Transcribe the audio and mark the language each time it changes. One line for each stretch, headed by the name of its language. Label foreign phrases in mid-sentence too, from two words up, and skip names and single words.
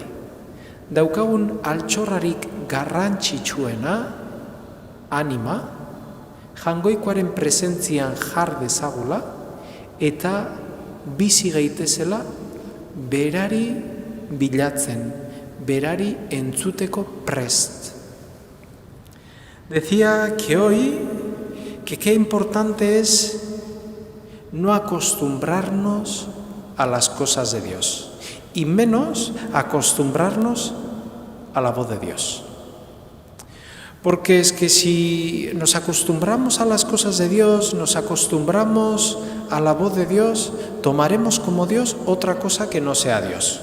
Basque: Daukagun altxorrarik garrantzitsuena, anima, jangoikoaren presentzian jar dezagula eta bizi gaitezela berari bilatzen, berari entzuteko prest.
Spanish: Decía que hoy, que qué importante es no acostumbrarnos a las cosas de Dios y menos acostumbrarnos a la voz de Dios. Porque es que si nos acostumbramos a las cosas de Dios, nos acostumbramos a la voz de Dios, tomaremos como Dios otra cosa que no sea Dios.